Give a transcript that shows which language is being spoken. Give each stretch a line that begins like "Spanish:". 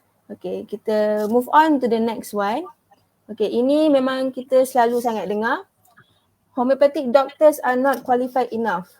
English: Okay, kita move on to the next one.
Malay: Okay, ini memang kita selalu sangat dengar.
English: Homeopathic doctors are not qualified enough.